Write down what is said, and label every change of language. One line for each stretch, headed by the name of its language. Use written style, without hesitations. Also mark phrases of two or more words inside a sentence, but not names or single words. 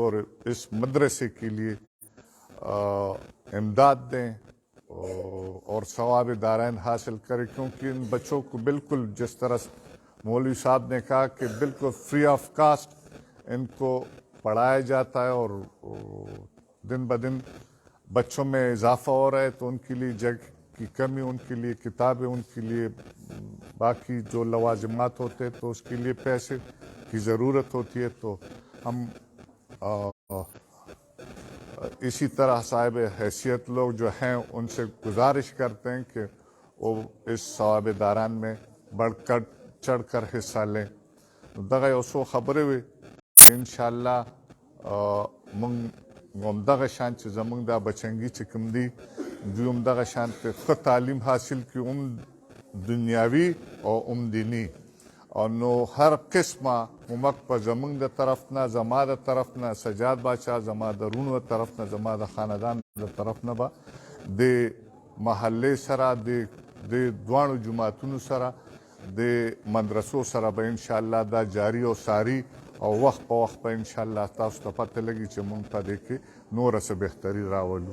Urdu: اور اس مدرسے کے لیے امداد دیں اور ثواب دارین حاصل کریں کیونکہ ان بچوں کو بالکل جس طرح مولوی صاحب نے کہا کہ بالکل
English: free of cost
Urdu: ان کو پڑھایا جاتا ہے اور دن بدن بچوں میں اضافہ ہو رہا ہے تو ان کے لیے جگہ کی کمی ان کے لیے کتابیں ان کے لیے باقی جو لوازمات ہوتے ہیں تو اس کے لیے پیسے کی ضرورت ہوتی ہے تو ہم اسی طرح صاحب حیثیت لوگ جو ہیں ان سے گزارش کرتے ہیں کہ وہ اس ثواب داران میں بڑھ کر چڑھ کر حصہ لیں
Pashto: دغه یو څو خبرې وي انشاءالله موږ همدغه شان چې زموږ دا بچنګي چې کوم دي دوی همدغه شان ښه تعلیم حاصل کړي هم دنیاوي او هم دیني او نو هر قسمه کومک په زموږ د طرف نه زما د طرف نه سجاد باچا زما د رونو د طرف نه زما د خاندان د طرف نه به د محلې سره د دواړو جوماتونو سره د مدرسو سره به انشاءالله دا جاری او ساری او وخت په وخت به انشاءالله تاسو ته پته لګي چې موږ په دې کې نوره څه بهتري راولو.